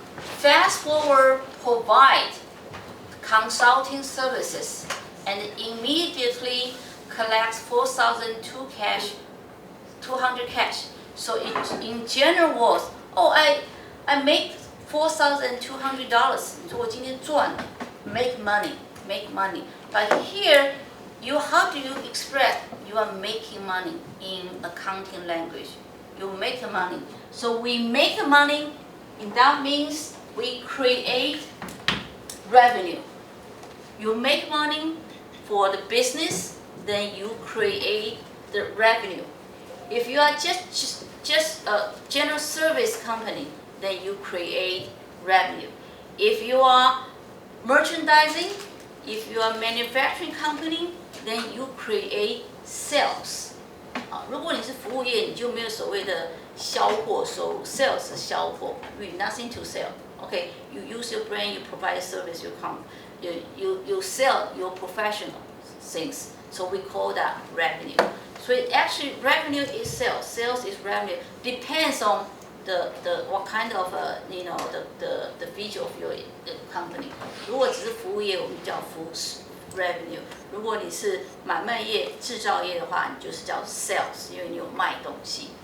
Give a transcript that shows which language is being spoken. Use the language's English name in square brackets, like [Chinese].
[English] Fast forward provide consulting services and immediately collects 4,200 cash. So in general words, I make $4,200. [Chinese] 你说我今天赚了 [English] make money. But here, how do you express you are making money in accounting language? You make money. So we make money, and that means we create revenue. You make money for the business, then you create the revenue. If you are just a general service company, then you create revenue. If you are merchandising, if you are manufacturing company, then you create sales. [Chinese] 如果你是服务业，你就没有所谓的销货收入 ，sales 是销货 ， [English] with nothing to sell. Okay, you use your brain, you provide a service, you sell your professional things. So we call that revenue. So actually, revenue is sales. Sales is revenue. Depends on the what kind of the feature of your company. [Chinese] 如果只是服务业，我们叫服务 revenue. 如果你是买卖业、制造业的话，你就是叫 sales， 因为你有卖东西。